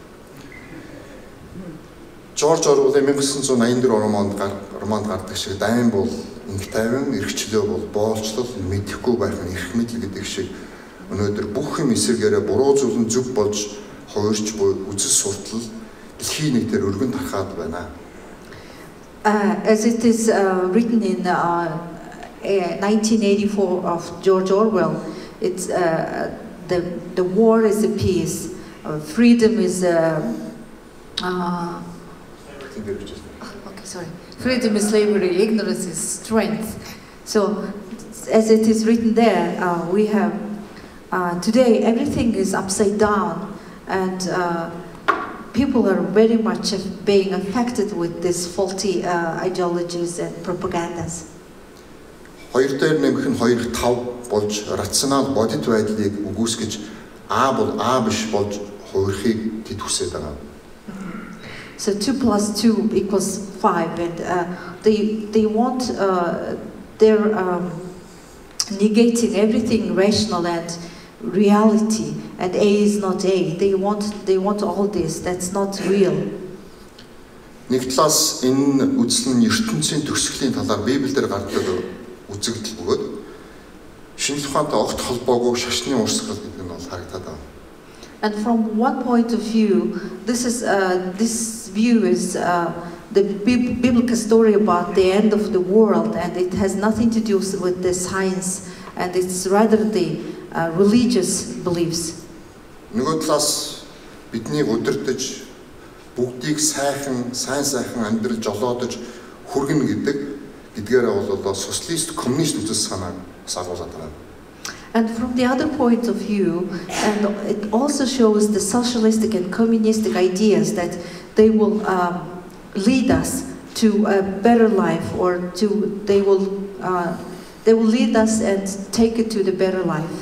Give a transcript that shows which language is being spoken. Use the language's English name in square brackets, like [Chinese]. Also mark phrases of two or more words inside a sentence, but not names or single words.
[Mongolian] Жорж Оруэллын 1984 романд гардаг шиг дайн бол инх тайван, эрхчлөө бол боолчлол, мэдэхгүй байх нь эрх мэдэл гэдэг шиг өнөөдөр бүх юм эсэргээрээ буруу зүйл нь зөв болж хувирч буй үзэл суртал дэлхийн нийтээр өргөн тархаад байна. [English] As it is written in 1984 of George Orwell, it's the war is a peace, freedom is freedom is slavery, ignorance is strength. So, as it is written there, we have today everything is upside down, and people are very much being affected with these faulty ideologies and propagandas. [Mongolian] Хоёр дээр нэмэх нь 2-5 болж рационал бодит байдлыг үгүйсгэж А бол А биш болж хувирхийг тэд хүсэж байгаа. [English] So 2 plus 2 equals 5, and they want they're negating everything rational and reality, and A is not A. They want all this. That's not real. [Mongolian] Нэг талаас энэ үзэл нь ертөнцийн төгсгөлийн талаар Библиэлд гардаг үзэгдэл бөгөөд шинжлэх ухаантай огт холбоогүй шашны урсгал гэдэг нь бол харагдаад байна. [English] And from one point of view, this view is the biblical story about the end of the world, and it has nothing to do with the science, and it's rather the religious beliefs. [Mongolian] Нөгөө талаас бидний удирдах бүгдийг сайн амьдрал жолоодож хүргэнэ гэдгээр бол социалист коммунист үзэл санааг сагуулдаг байна. [English] And from the other point of view, and it also shows the socialistic and communistic ideas that they will lead us to a better life, or they will lead us and take it to the better life.